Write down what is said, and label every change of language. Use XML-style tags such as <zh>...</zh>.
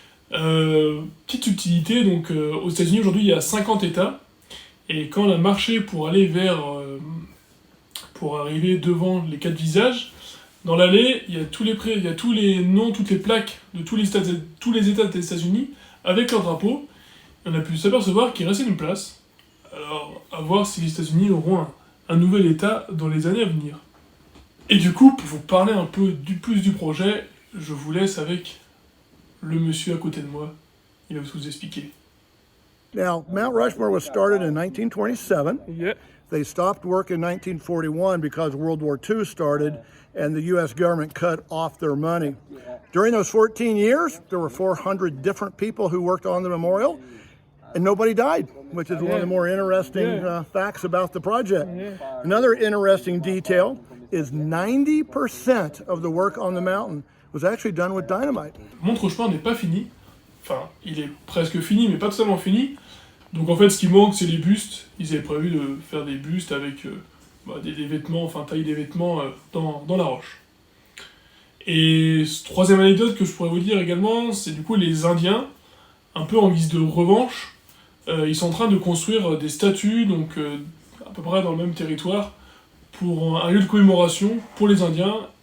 <fr>Petite subtilité, aux États-Unis aujourd'hui il y a 50 États, et quand on a marché pour aller pour arriver devant les 4 visages, dans l'allée il y a tous les noms, toutes les plaques de tous les États des États-Unis avec leur drapeau. Et on a pu s'apercevoir qu'il restait une place Alors, à voir si les États-Unis auront un nouvel État dans les années à venir. Et du coup, pour vous parler un peu plus du projet, je vous laisse avec le monsieur à côté de moi. Il va vous expliquer.</fr> <en>Now, Mount Rushmore was started in 1927. Yeah. They stopped work in 1941 because World War II started and the U.S. government cut off their money. During those 14 years, there were 400 different people who worked on the memorial, and nobody died, which is one of the more interesting facts about the project. Another interesting detail is 90% of the work on the mountain was actually done with dynamite.</en> <fr>Mont Rushmore n'est pas fini. Enfin, il est presque fini, mais pas totalement fini. Donc en fait, ce qui manque, c'est les bustes. Ils avaient prévu de faire des bustes avec des vêtements, enfin tailler des vêtements dans la roche. Et troisième anecdote que je pourrais vous dire également, c'est du coup les Indiens, un peu en guise de revanche, ils sont en train de construire des statues, donc à peu près dans le même territoire, pour un lieu de commémoration pour les Indiens.</fr>